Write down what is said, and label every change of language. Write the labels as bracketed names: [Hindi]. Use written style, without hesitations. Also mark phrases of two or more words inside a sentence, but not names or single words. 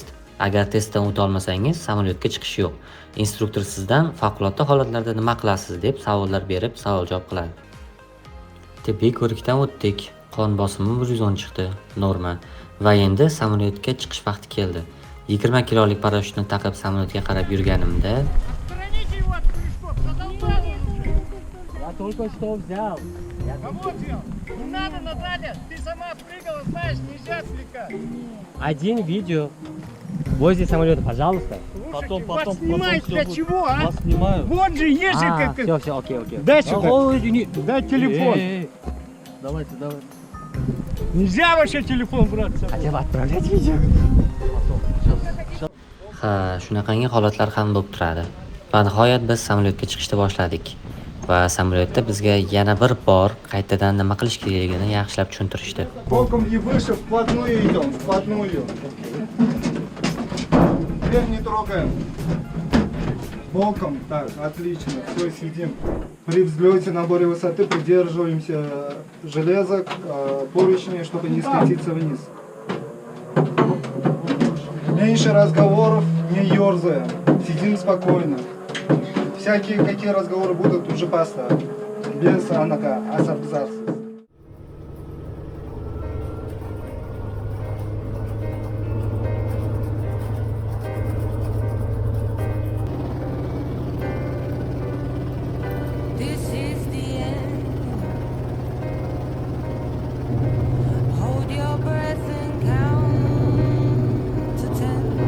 [Uzbek] Agar testdan o'ta olmasangiz, samolyotga chiqish yo'q. Instruktor sizdan favqulodda holatlarda nima qilasiz deb savollar berib, savol-javob qiladi. Tibbiy ko'rikdan o'tdik. Qon bosimi 110 chiqdi, norma. Va endi samolyotga chiqish vaqti keldi. 20 kilolik parashyutni taqib samolyotga qarab yurganimda [Russian] Только что взял. Кого взял? Не надо, Наталья! Ты сама прыгала, знаешь, нельзя отвлекать. Один видео. Возле самолета, пожалуйста. Потом снимай для чего, а? Вас снимаю. Вот же есть же как... Все, окей. Дай сюда. Дай телефон. Давайте. Нельзя вообще телефон брать. Хотя бы отправлять видео. [Uzbek] ha, shunaqangi holatlar ham bo'lib turadi. Va nihoyat biz samolyotga chiqishni boshladik. va samolyotda bizga yana bir bor qaytadan nima qilish kerakligini yaxshilab tushuntirishdi. [Russian] Боком и выше, вплотную идем, вплотную. Дверь не трогаем. Боком, так, отлично, все, сидим. При взлете, наборе высоты придерживаемся железок, поручней, чтобы не скатиться вниз. Меньше разговоров, не ерзаем, сидим спокойно. Всякие какие разговоры будут, уже поставь. Без азарт. [English] This is the end. Hold your breath and count to 10.